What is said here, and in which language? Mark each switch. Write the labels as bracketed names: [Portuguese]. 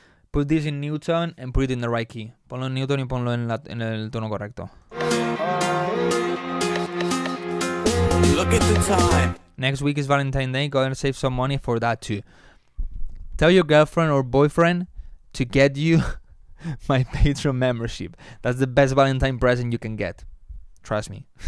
[English] Put this in Newton and put it in the right key. [Spanish] Ponlo en Newton y ponlo en el tono correcto. [English] Look at the time. Next week is Valentine's Day. Go and save some money for that too. Tell your girlfriend or boyfriend to get you my Patreon membership. That's the best Valentine present you can get. Trust me.